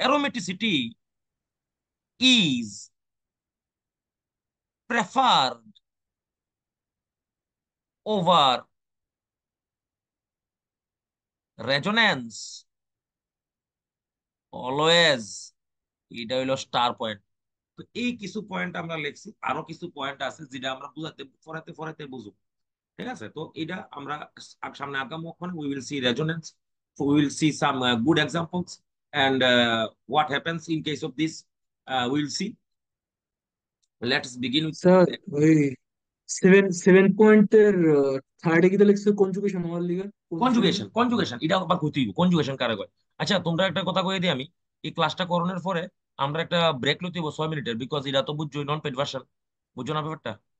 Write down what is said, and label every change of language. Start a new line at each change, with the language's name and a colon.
English: Aromaticity is preferred over resonance always.
Bangla: এটা হইলো star point. তো এই কিছু পয়েন্ট আমরা লিখছি, আরো কিছু পয়েন্ট আছে যেটা আমরা বুঝাতে পড়াতে পড়াতে বুঝবো, ঠিক আছে? তো এটা আমরা সামনে আগামী
English: We will see resonance, we will see some good examples and what happens in case of this. We will see. Let's begin with
Bangla: sir ওই সেভেন পয়েন্টের থার্ডে কি লিখছে কনজুগেশন হওয়ার লিগে কোনছে জানি? কনজুগেশন এটা আবার কইতে হইব, কনজুগেশন কারে কয়। আচ্ছা তোমরা একটা কথা কই দিই আমি, এই ক্লাসটা করানোর পরে আমরা একটা ব্রেক লইতে হইব 6 মিনিটের, বিকজ এটা তো বুঝছো নন পেড ভার্সন, বুঝছো না ব্যাপারটা?